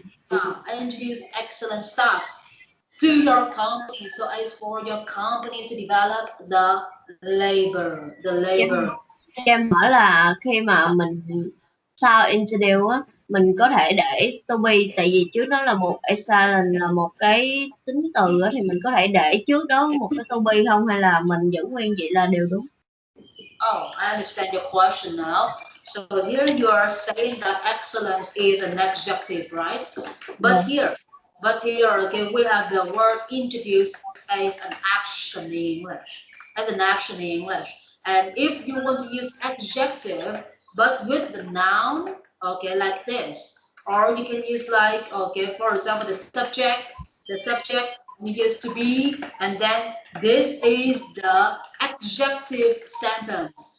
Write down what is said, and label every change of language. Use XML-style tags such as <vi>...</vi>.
<en>I introduce excellent staffs to your company. So as for your company to develop the labor.</en> <vi>em hỏi là khi mà mình sau introduce á, mình có thể để to be, tại vì trước đó là một excellent là một cái tính từ á, thì mình có thể để trước đó một cái to be không, hay là mình giữ nguyên vậy là đều đúng?</vi> <en>Oh, I understand your question now. So here you are saying that excellence is an adjective, right? But</en> <vi>Vâng.</vi> <en>here, okay, we have the word introduced as an action in English, as an action in English. And if you want to use adjective, but with the noun, okay, like this, or you can use like, okay, for example, the subject used to be, and then this is the adjective sentence.</en>